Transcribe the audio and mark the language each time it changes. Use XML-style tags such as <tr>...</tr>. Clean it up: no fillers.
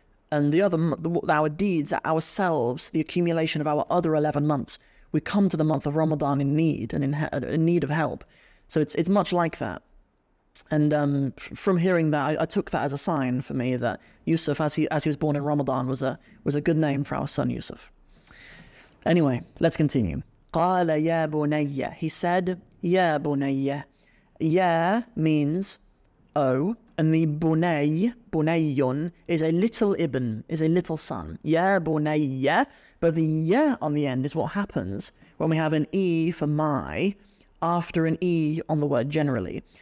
<en>And our deeds, ourselves, the accumulation of our other 11 months, we come to the month of Ramadan in need and in need of help. So it's much like that. And from hearing that, I took that as a sign for me that Yusuf, as he was born in Ramadan, was a good name for our son Yusuf. Anyway, let's continue.</en> <ar>قال يا بني,</ar> <en>he said,</en> <ar>يا بني.</ar> <en>Ya means oh, and the bunayun is a little ibn, is a little son. Ya bunayya, but the ya on the end is what happens when we have an e for my after an e on the word generally.</en>